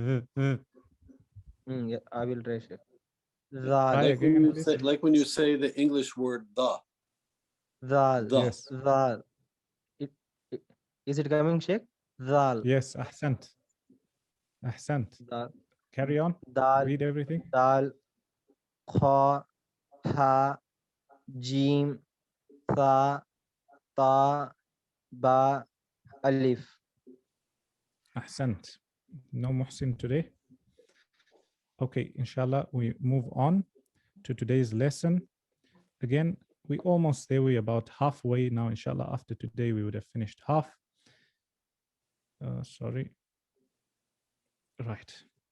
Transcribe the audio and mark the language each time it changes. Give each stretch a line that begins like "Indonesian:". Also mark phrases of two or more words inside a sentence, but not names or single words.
English: yeah, I will try, Sheikh. Try
Arabic: Zal.
English: again, please. Like when you say the English word the.
Arabic: Dal.
English: The. Yes. Dal. It, is it coming, Sheikh? Dal. Yes.
Arabic: أحسنت. أحسنت. Dal.
English: Carry on.
Arabic: Dal.
English: Read everything.
Arabic: Dal. Kha. Ha. Jim. Tha. Ta. Ba. Alif. أحسنت.
English: No Muhsin today. Okay, inshallah, we move on to today's lesson. Again, we almost there. We're about halfway now. Inshallah, after today, we would have finished half. Sorry. Right.